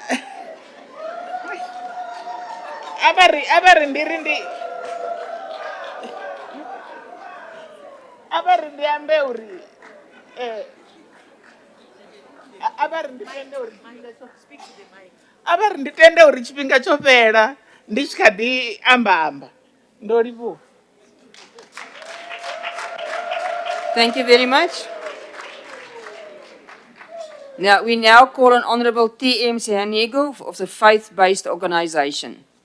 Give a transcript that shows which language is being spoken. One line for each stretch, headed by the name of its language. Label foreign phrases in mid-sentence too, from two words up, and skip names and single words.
Venda: avha ri ndi ambe uri avha ri ndi tende uri tshifhinga tsho fhela ndi tshi kha ḓi amba ndo livhuwa.
English: Thank you very much. Now, we now call on Honorable T.M. Sihanego of the Faith-Based Organization.